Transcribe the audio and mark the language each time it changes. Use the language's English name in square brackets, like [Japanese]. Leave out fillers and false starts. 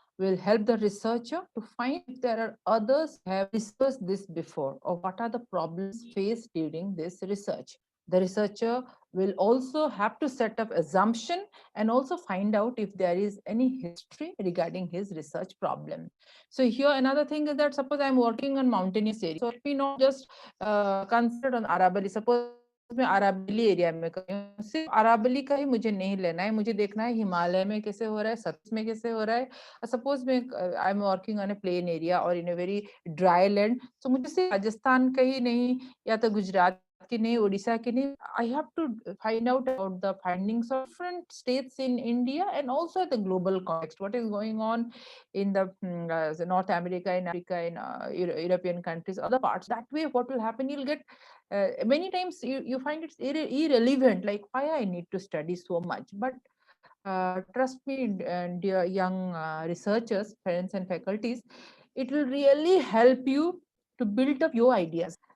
[English] will help the researcher to find if there are others who have researched this before, or what are the problems faced during this research. The researcher will also have to set up assumption and also find out if there is any history regarding his research problem. So here another thing is that suppose I'm working on mountainous area, so let me not just concentrate on Aravalli. [Hindi] Suppose मैं Aravalli area में कर रही हूँ, सिर्फ अरावली का ही मुझे नहीं लेना है, मुझे देखना है हिमालय में कैसे हो रहा है, सतलज में कैसे हो रहा है. सपोज मैं [English] I am working on a plain area और in a very dry land, so [Hindi] मुझे सिर्फ राजस्थान का ही नहीं या तो गुजरात की नहीं, [English] उड़ीसा की नहीं, I have to find out about the findings of different states in India and also the global context, what is going on in the North America, in Africa, in European countries, other parts. That way what will happen, you'll get many times you find it's irrelevant, like why I need to study so much. But trust me, dear young researchers, parents and faculties, it will really help you to build up your ideas.